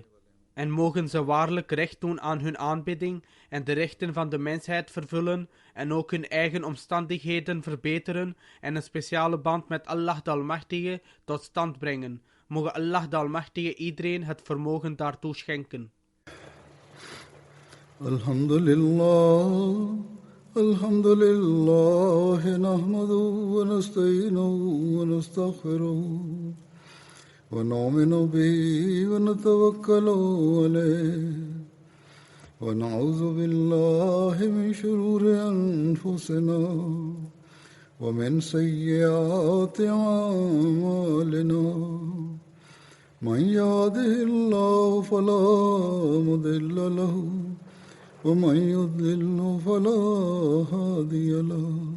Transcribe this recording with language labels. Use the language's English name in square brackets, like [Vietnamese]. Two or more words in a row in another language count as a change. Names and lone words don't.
[Dutch] En mogen ze waarlijk recht doen aan hun aanbidding en de rechten van de mensheid vervullen en ook hun eigen omstandigheden verbeteren en een speciale band met Allah de Almachtige tot stand brengen. Mogen Allah de Almachtige iedereen het vermogen daartoe schenken. [Arabic] الحمد لله، الحمد لله، نحمده ونستعينه ونستغفره. ونؤمن به ونتوكل عليه ونعوذ بالله من شرور أنفسنا ومن سيئات أعمالنا من يهده الله فلا مضل له ومن يضلل فلا هادي له